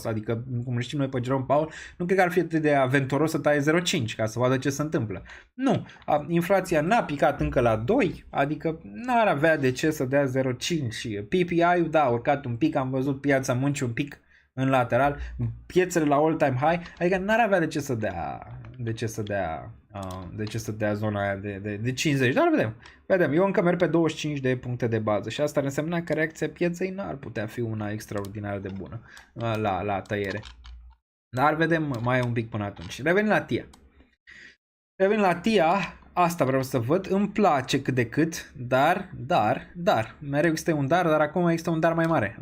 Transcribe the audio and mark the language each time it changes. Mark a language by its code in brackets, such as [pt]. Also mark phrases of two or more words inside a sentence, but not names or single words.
[ro] Adică, cum știm noi pe Jerome Powell, nu cred că ar fi atât de aventuros să taie 0,5 ca să vadă ce se întâmplă. Nu. Inflația n-a picat încă la 2, adică n-ar avea de ce să dea 0,5. PPI-ul, da, a urcat un pic, am văzut piața muncii un pic în lateral, piețele la [en] all-time high, [ro] adică n-ar avea de ce să dea zona aia de 50, dar vedem, eu încă merg pe 25 de puncte de bază și asta înseamnă că reacția pieței n-ar putea fi una extraordinar de bună la tăiere. Dar vedem mai un pic până atunci. Revenim la TIA, asta vreau să văd, îmi place cât de cât, dar, mereu există un dar acum există un dar mai mare.